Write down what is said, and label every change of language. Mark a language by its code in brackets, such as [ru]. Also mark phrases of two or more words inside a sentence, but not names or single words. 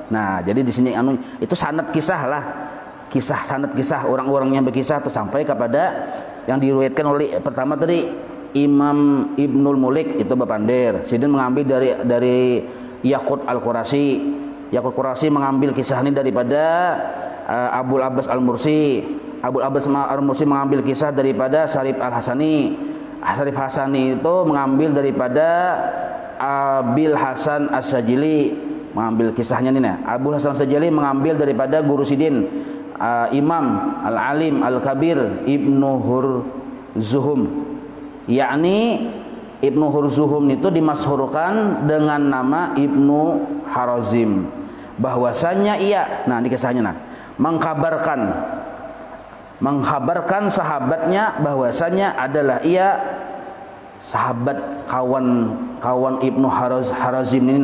[id] Nah, jadi di sini itu sanad kisah lah. Kisah sanad kisah orang-orang yang berkisah itu sampai kepada yang diriwayatkan oleh pertama tadi Imam Ibnul Mulik itu Bapandir. Sidin mengambil dari Yaqut Al-Qurasy. Yaqut Qurasy mengambil kisah ini daripada Abul Abbas Al-Mursi. Abul Abbas Al-Mursi mengambil kisah daripada Syarif Al-Hasani. Syarif Hasani itu mengambil daripada Abil Hasan As-Sajili, mengambil kisahnya ini. Abul Hasan As-Sajili mengambil daripada guru Sidin Imam Al-Alim Al-Kabir Ibnu Hurzuhum. Yakni Ibnu Hurzuhum itu dimasyhurkan dengan nama Ibnu Harazim. Bahwasanya ia, nah di kisahnya mengkabarkan sahabatnya bahwasanya adalah ia sahabat kawan Ibnu Harazim ini.